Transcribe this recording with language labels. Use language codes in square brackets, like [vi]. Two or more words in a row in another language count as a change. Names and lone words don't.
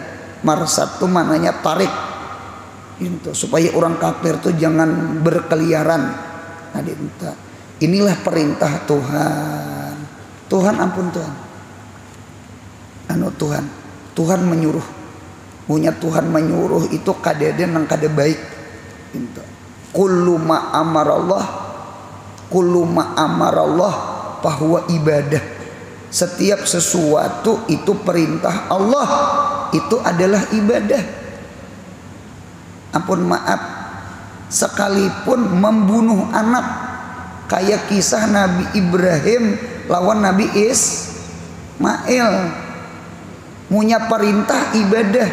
[id] Marsad itu maknanya tarik itu, supaya orang kafir itu jangan berkeliaran. Nah, inilah perintah Tuhan. [bjn] Tuhan ampun Tuhan. Tuhan menyuruh. Punya Tuhan menyuruh itu kadeden nang kada baik. Itu. [ar] كل ما أمر الله فهو عبادة. [id] Setiap sesuatu itu perintah Allah itu adalah ibadah. Ampun maaf, sekalipun membunuh anak, kayak kisah Nabi Ibrahim lawan Nabi Ismail, punya perintah ibadah.